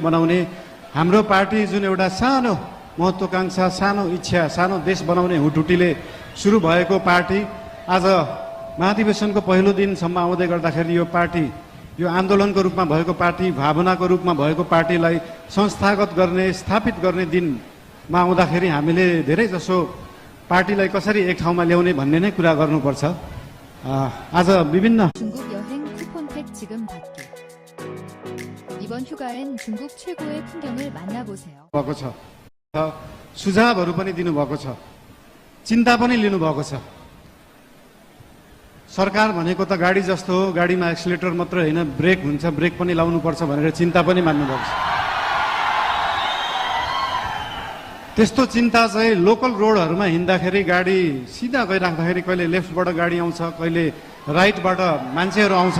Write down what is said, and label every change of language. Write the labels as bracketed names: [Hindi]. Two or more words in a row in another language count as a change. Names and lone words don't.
[Nepali] बनाउने, हाम्रो पार्टी जुन एउटा सानो महत्त्वाकांक्षा, सानो इच्छा, सानो देश बनाउने हुटुटीले सुरु भएको पार्टी आज महाधिवेशनको पहिलो दिनसम्म आउँदै गर्दाखेरि यो पार्टी, यो आन्दोलनको रूपमा भएको पार्टी, भावनाको रूपमा भएको पार्टीलाई संस्थागत गर्ने, स्थापित गर्ने दिनमा आउँदाखेरि हामीले धेरै जसो पार्टीलाई कसरी एक ठाउँमा ल्याउने भन्ने नै कुरा गर्नुपर्छ। आज विभिन्न [Korean] 중국 여행 쿠폰팩 지금 받기. 이번 휴가엔 중국 최고의 풍경을 만나보세요. [Nepali] भएको छ, सुझावहरू पनि दिनुभएको छ, चिन्ता पनि लिनुभएको छ। सरकार भनेको त गाडी जस्तो हो, गाडीमा एक्सिलेटर मात्र होइन, ब्रेक हुन्छ, ब्रेक पनि लाउनुपर्छ भनेर चिन्ता पनि मान्नुभएको छ। त्यस्तो चिन्ता चाहिँ [English] local roadहरूमा [Nepali] हिँड्दाखेरि गाडी सिधा गइराख्दाखेरि कहिले लेफ्टबाट गाडी आउँछ, कहिले राइटबाट मान्छेहरू आउँछ।